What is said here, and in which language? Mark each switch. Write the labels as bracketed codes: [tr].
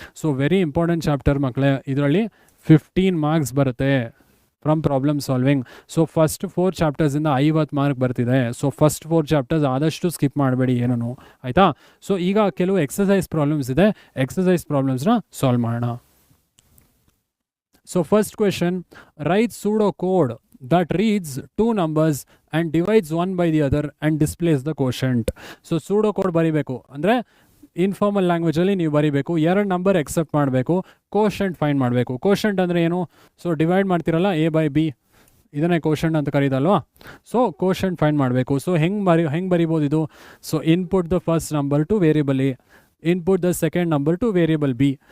[kn] So very important chapter ಮಕ್ಕಳೇ, ಇದರಲ್ಲಿ 15 marks ಬರುತ್ತೆ from problem solving. So first 4 ಚಾಪ್ಟರ್ಸಿಂದ 50 mark ಬರ್ತಿದೆ. ಸೊ ಫಸ್ಟ್ 4 ಚಾಪ್ಟರ್ಸ್ ಆದಷ್ಟು ಸ್ಕಿಪ್ ಮಾಡಬೇಡಿ ಏನೂ, ಆಯಿತಾ? ಸೊ ಈಗ ಕೆಲವು ಎಕ್ಸಸೈಸ್ ಪ್ರಾಬ್ಲಮ್ಸ್ ಇದೆ, ಎಕ್ಸಸೈಸ್ ಪ್ರಾಬ್ಲಮ್ಸ್ನ ಸಾಲ್ವ್ ಮಾಡೋಣ. [en] So first question, write pseudo code that reads 2 numbers and divides one by the other and displays the quotient. [kn] So pseudo code ಬರಿಬೇಕು ಅಂದರೆ ಇನ್ಫಾರ್ಮಲ್ ಲ್ಯಾಂಗ್ವೇಜಲ್ಲಿ ನೀವು ಬರಿಬೇಕು. 2 ನಂಬರ್ ಎಕ್ಸೆಪ್ಟ್ ಮಾಡಬೇಕು, ಕೋಶೆಂಟ್ ಫೈಂಡ್ ಮಾಡಬೇಕು. Quotient ಅಂದರೆ ಏನು? ಸೊ ಡಿವೈಡ್ ಮಾಡ್ತಿರಲ್ಲ A/B, ಇದನ್ನೇ ಕೋಶೆಂಟ್ ಅಂತ ಕರೀದಲ್ವಾ. ಸೊ ಕೋಶೆಂಟ್ ಫೈಂಡ್ ಮಾಡಬೇಕು. ಸೊ ಹೆಂಗೆ ಬರಿಬೋದು ಇದು? [en] So input the first number to variable A, input the second number to variable B.